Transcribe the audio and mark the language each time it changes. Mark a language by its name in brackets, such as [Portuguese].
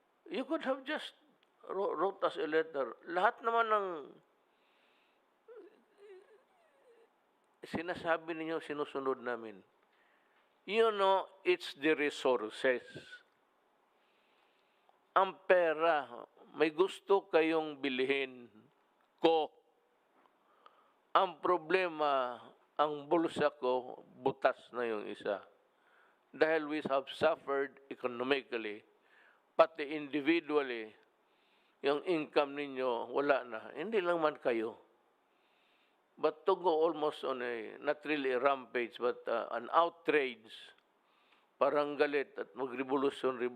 [English] You could have just wrote us a letter. [Filipino] Lahat naman ng sinasabi ninyo, sinusunod namin. [English] You know, it's the resources. [Filipino] Ang pera, may gusto kayong bilhin ko. Ang problema, ang bulsa ko, butas na yung isa. Dahil [English] we have suffered economically, [Filipino] pati individually, yung income ninyo, wala na. Hindi lang man kayo. [English] But to go almost on not really a rampage, but an outrage, [Filipino] parang galit at mag-revolution.